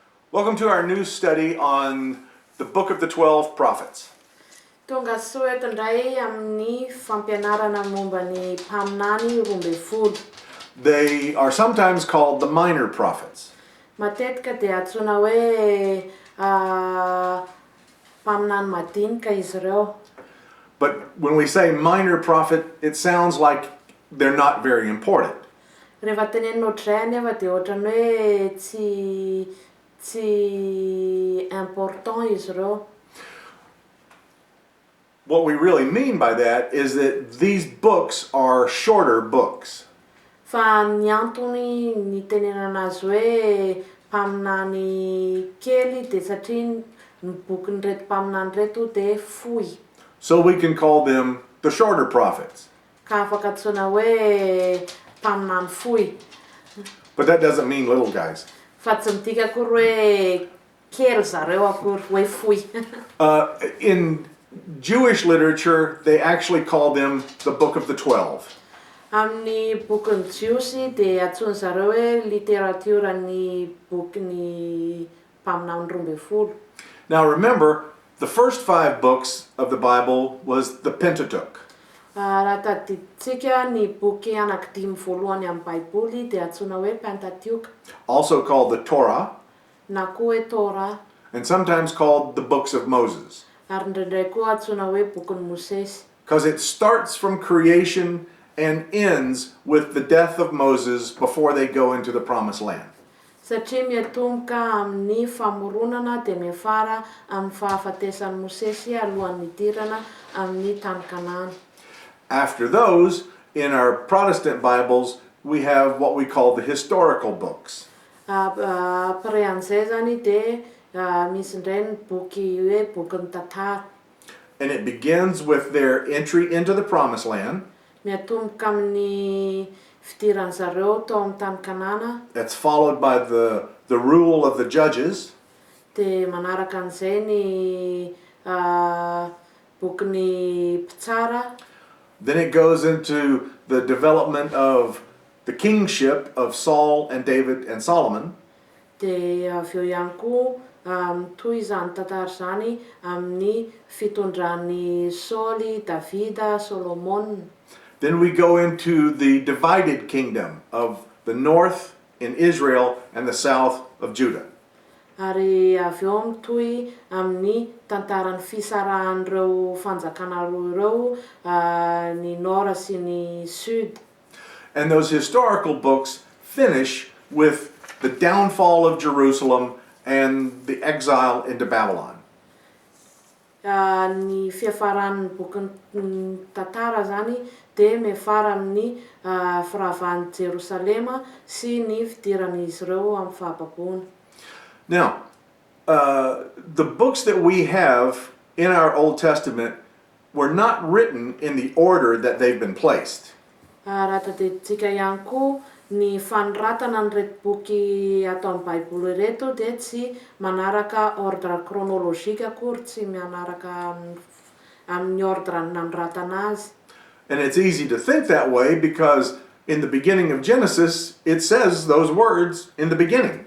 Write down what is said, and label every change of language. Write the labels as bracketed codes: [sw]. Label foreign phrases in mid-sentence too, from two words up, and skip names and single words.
[en] Welcome to our new study on the book of the 12 prophets. [mg] Tonga soeto ndray amin'ny fampianarana momba ny mpaminany roa ambin'ny folo. [en] They are sometimes called the minor prophets. [mg] Matetika dia antsoina hoe mpaminany madinika izy ireo. [en] But when we say minor prophet, it sounds like they're not very important. [mg] Rehefa tenenina ohatrizay anefa dia ohatrany hoe tsy important izy ireo. [en] What we really mean by that is that these books are shorter books. [mg] Fa ny antony ny tenenana azy hoe mpaminany kely dia satria ny bokin'ireto mpaminany reto dia fohy. [en] So we can call them the shorter prophets. [mg] Ka afaka antsoina hoe mpaminany fohy. [en] But that doesn't mean little guys. [mg] Fa tsy midika akory hoe kely zareo akory hoe fohy. [en] In Jewish literature, they actually call them the book of the 12. [mg] Amin'ny bokin'ny jiosy dia antsoina zareo hoe literatiorany bokin'ny mpaminany roa ambin'ny folo. [en] Now remember, the first 5 books of the Bible was the Pentateuch. [mg] Raha tadiditsika ny boky anankidimy voalohany amin'ny Baiboly dia antsoina hoe Pentateuch, [en] Also called the Torah, [mg] na koa hoe Torah, [en] and sometimes called the books of Moses. [mg] ary indraindray koa antsoina hoe bokin'ny Mosesy. [en] Because it starts from creation and ends with the death of Moses before they go into the promised land. [mg] Satria miatomboka amin'ny famoronana dia miafara amin'ny fahafatesan'i Mosesy alohan'ny hidirana amin'ny tany Kanana. [en] After those, in our Protestant Bibles, we have what we call the historical books. [mg] Après an'izay zany dia misy indray ny boky hoe bokin'ny tantara. [en] And it begins with their entry into the promised land. [mg] Miatomboka amin'ny fidiran'ny zareo tao amin'ny tany Kanana. [en] That's followed by the rule of the judges. [mg] Dia manaraka an'izay ny bokin'ny mpitsara. [en] Then it goes into the development of the kingship of Saul and David and Solomon. [mg] Dia avy eo ihany koa mitohy izany tantara izany amin'ny fitondran'ny Saoly, Davida, Solomon. [en] Then we go into the divided kingdom of the north in Israel and the south of Judah. [mg] Ary avy eo mitohy amin'ny tantaran'ny fisarahan'ireo fanjakana roa ireo, ny nord sy ny sud. [en] And those historical books finish with the downfall of Jerusalem and the exile into Babylon. [mg] Ny fiafaran'ny bokin'ny tantara zany dia miafara amin'ny firavan'i Jerosalema sy ny fidiran'izy ireo amin'ny fahababoana. [en] Now, the books that we have in our Old Testament were not written in the order that they've been placed. [mg] Raha tadiditsika ihany koa ny fanoratana an'ireto boky atao amin'ny Baiboly ireto dia tsy manaraka [fr] ordre chronologique [mg] akory, tsy manaraka amin'ny ordre nanoratana azy. [en] And it's easy to think that way because in the beginning of Genesis, it says those words in the beginning.